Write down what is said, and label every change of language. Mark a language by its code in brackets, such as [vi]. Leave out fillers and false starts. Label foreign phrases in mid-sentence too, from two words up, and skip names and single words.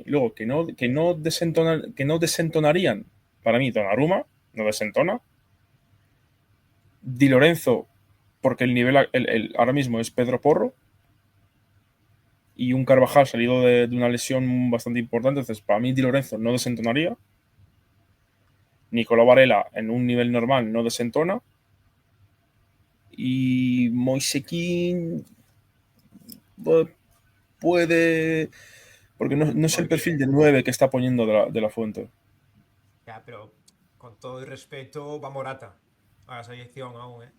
[es] Luego, que no desentonarían, para mí, Donnarumma, no desentona. Di Lorenzo, porque el nivel ahora mismo es Pedro Porro. Y un Carvajal salido de una lesión bastante importante. Entonces, para mí, Di Lorenzo no desentonaría. Nicolò Varela, en un nivel normal, no desentona. Y Moise Kean puede. Porque no es el Podría. perfil de 9 que está poniendo de la Fuente. Ya, pero con todo el respeto, va Morata a la selección aún, ¿eh?